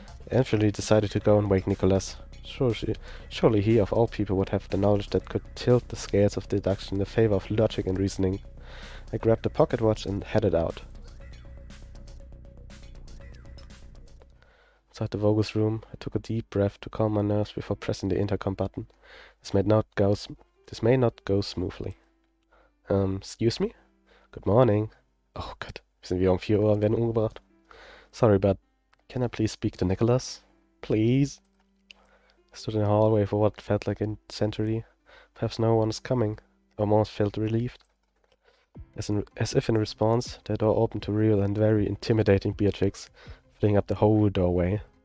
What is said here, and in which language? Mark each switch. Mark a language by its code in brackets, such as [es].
[en] I eventually decided to go and wake Nicholas. Surely he, of all people, would have the knowledge that could tilt the scales of deduction in the favor of logic and reasoning. I grabbed the pocket watch and headed out. Inside the Vogus room, I took a deep breath to calm my nerves before pressing the intercom button. This may not go smoothly. Excuse me? Good morning. [de] Oh Gott, wir sind wieder um 4 Uhr und werden umgebracht. [en] Sorry, but can I please speak to Nicholas? Please? I stood in the hallway for what felt like a century. Perhaps no one is coming. I almost felt relieved. As if in response, the door opened to real and very intimidating Beatrix, filling up the whole doorway.